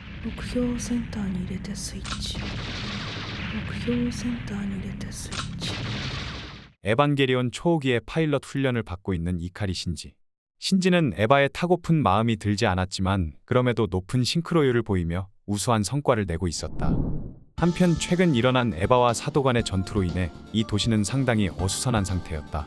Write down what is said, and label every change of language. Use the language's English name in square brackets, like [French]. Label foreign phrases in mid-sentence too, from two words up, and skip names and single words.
[Japanese] 目標センターに入れてスイッチ目標センターに入れてスイッチ [Korean] 에반게리온 초호기의 파일럿 훈련을 받고 있는 이카리 신지. 신지는 에바에 타고픈 마음이 들지 않았지만 그럼에도 높은 싱크로율을 보이며 우수한 성과를 내고 있었다. 한편 최근 일어난 에바와 사도 간의 전투로 인해 이 도시는 상당히 어수선한 상태였다.